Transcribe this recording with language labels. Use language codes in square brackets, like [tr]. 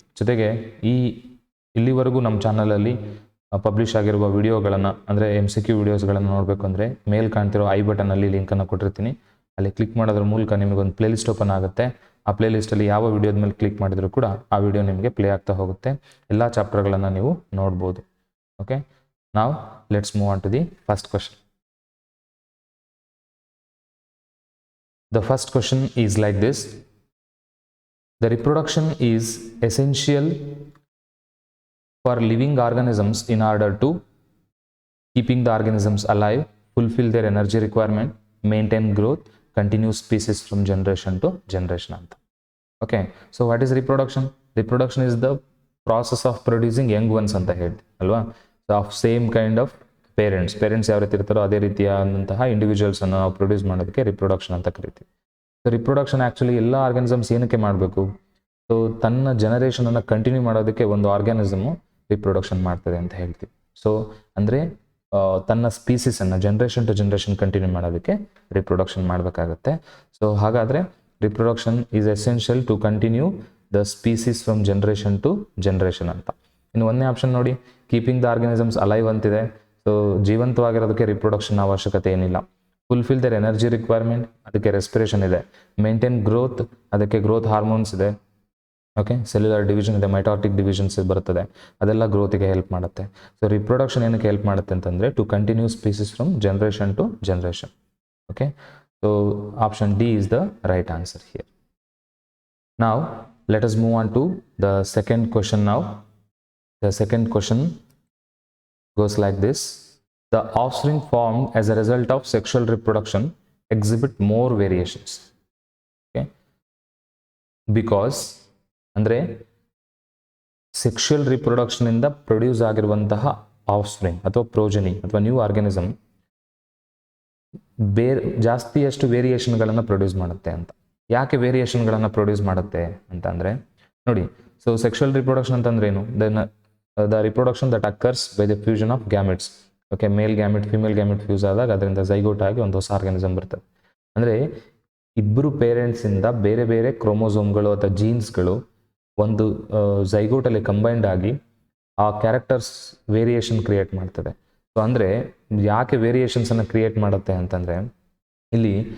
[kn] ಜೊತೆಗೆ ಇಲ್ಲಿವರೆಗೂ ನಮ್ಮ ಚಾನಲಲ್ಲಿ ಪಬ್ಲಿಷ್ ಆಗಿರುವ ವಿಡಿಯೋಗಳನ್ನು ಅಂದರೆ MCQ ವಿಡಿಯೋಸ್ಗಳನ್ನು ನೋಡಬೇಕು ಅಂದರೆ ಮೇಲ್ ಕಾಣ್ತಿರೋ ಐ ಬಟನಲ್ಲಿ ಲಿಂಕನ್ನು ಕೊಟ್ಟಿರ್ತೀನಿ. ಅಲ್ಲಿ ಕ್ಲಿಕ್ ಮಾಡೋದ್ರ ಮೂಲಕ ನಿಮಗೊಂದು ಪ್ಲೇಲಿಸ್ಟ್ ಓಪನ್ ಆಗುತ್ತೆ. ಆ ಪ್ಲೇಲಿಸ್ಟಲ್ಲಿ ಯಾವ ವಿಡಿಯೋದ ಮೇಲೆ ಕ್ಲಿಕ್ ಮಾಡಿದರೂ ಕೂಡ ಆ ವಿಡಿಯೋ ನಿಮಗೆ ಪ್ಲೇ ಆಗ್ತಾ ಹೋಗುತ್ತೆ. ಎಲ್ಲ ಚಾಪ್ಟರ್ಗಳನ್ನು ನೀವು ನೋಡ್ಬೋದು. ಓಕೆ, ನಾವು [en] Let's move on to the first question. The first question is like this: the reproduction is essential for living organisms in order to keeping the organisms alive, fulfill their energy requirement, maintain growth, continue species from generation to generation anta. Okay, so what is reproduction? Reproduction is the process of producing young ones [kn] anta ಹೇಳ್ತಿ ಅಲ್ವಾ. [en] so of same kind of parents [kn] ಯಾವ ರೀತಿ ಇರ್ತಾರೋ ಅದೇ ರೀತಿಯಾದಂತಹ ಇಂಡಿವಿಜುವಲ್ಸನ್ನು ನಾವು produce ಮಾಡೋದಕ್ಕೆ reproduction ಅಂತ ಕರಿತೀವಿ. ಸೊ ರಿಪ್ರೊಡಕ್ಷನ್ ಆ್ಯಕ್ಚುಲಿ ಎಲ್ಲ ಆರ್ಗ್ಯಾನಿಸಮ್ಸ್ ಏನಕ್ಕೆ ಮಾಡಬೇಕು? ಸೊ ತನ್ನ ಜನರೇಷನನ್ನು ಕಂಟಿನ್ಯೂ ಮಾಡೋದಕ್ಕೆ ಒಂದು ಆರ್ಗ್ಯಾನಿಸಮು ರಿಪ್ರೊಡಕ್ಷನ್ ಮಾಡ್ತದೆ ಅಂತ ಹೇಳ್ತೀವಿ. ಸೊ ಅಂದರೆ ತನ್ನ ಸ್ಪೀಸೀಸನ್ನು ಜನ್ರೇಷನ್ ಟು ಜನ್ರೇಷನ್ ಕಂಟಿನ್ಯೂ ಮಾಡೋದಕ್ಕೆ ರಿಪ್ರೊಡಕ್ಷನ್ ಮಾಡಬೇಕಾಗತ್ತೆ. ಸೊ ಹಾಗಾದರೆ [en] Reproduction is essential to continue the species from generation to generation ಅಂತ. [kn] ಇನ್ನು ಒಂದನೇ ಆಪ್ಷನ್ ನೋಡಿ, [en] keeping the organisms alive [kn] ಅಂತಿದೆ. ಸೊ ಜೀವಂತವಾಗಿರೋದಕ್ಕೆ ರಿಪ್ರೊಡಕ್ಷನ್ ಅವಶ್ಯಕತೆ ಏನಿಲ್ಲ. [en] fulfill their energy requirement, [kn] ಅದಕ್ಕೆ ರೆಸ್ಪಿರೇಷನ್ ಇದೆ. [en] maintain growth, [kn] ಅದಕ್ಕೆ ಗ್ರೋತ್ ಹಾರ್ಮೋನ್ಸ್ ಇದೆ. ಓಕೆ, ಸೆಲ್ಯುಲರ್ ಡಿವಿಷನ್ ಇದೆ, ಮೈಟಾಟಿಕ್ ಡಿವಿಷನ್ಸ್ ಬರ್ತದೆ, ಅದೆಲ್ಲ ಗ್ರೋತಿಗೆ ಹೆಲ್ಪ್ ಮಾಡುತ್ತೆ. ಸೊ ರಿಪ್ರೊಡಕ್ಷನ್ ಏನಕ್ಕೆ ಹೆಲ್ಪ್ ಮಾಡುತ್ತೆ ಅಂತಂದರೆ [en] To continue species from generation to generation. Okay, so option D is the right answer here. ನಾವ್ let us move on to the second question. ನಾವ್ the second question goes like this: the offspring formed as a result of sexual reproduction exhibit more variations. Okay, because [kn] ಅಂದ್ರೆ sexual reproduction ಇಂದ produce ಆಗಿರುವಂತಹ ಆಫ್ಸ್ಪ್ರಿಂಗ್ ಅಥವಾ progeny ಅಥವಾ new organism ಜಾಸ್ತಿಯಷ್ಟು ವೇರಿಯೇಷನ್ಗಳನ್ನು produce ಮಾಡುತ್ತೆ ಅಂತ. ಯಾಕೆ ವೇರಿಯೇಷನ್ಗಳನ್ನು produce ಮಾಡುತ್ತೆ ಅಂತಂದರೆ ನೋಡಿ, ಸೊ ಸೆಕ್ಷುವಲ್ ರಿಪ್ರೊಡಕ್ಷನ್ ಅಂತಂದ್ರೆ ಏನು? [en] The reproduction that occurs by the fusion of gametes. [kn] Okay, mail gamete female gamete fuse ಆದಾಗ ಅದರಿಂದ ಝೈಗೋಟ್ ಆಗಿ ಒಂದು ಹೊಸ ಆರ್ಗ್ಯಾನಿಸಮ್ ಬರ್ತದೆ. ಅಂದರೆ ಇಬ್ಬರು ಪೇರೆಂಟ್ಸಿಂದ ಬೇರೆ ಬೇರೆ ಕ್ರೋಮೋಸೋಮ್ಗಳು ಅಥವಾ ಜೀನ್ಸ್ಗಳು ಒಂದು ಝೈಗೋಟಲ್ಲಿ ಕಂಬೈಂಡ್ ಆಗಿ ಆ ಕ್ಯಾರೆಕ್ಟರ್ಸ್ ವೇರಿಯೇಷನ್ ಕ್ರಿಯೇಟ್ ಮಾಡ್ತದೆ. ಸೊ ಅಂದರೆ ಯಾಕೆ ವೇರಿಯೇಷನ್ಸನ್ನು ಕ್ರಿಯೇಟ್ ಮಾಡುತ್ತೆ ಅಂತಂದರೆ ಇಲ್ಲಿ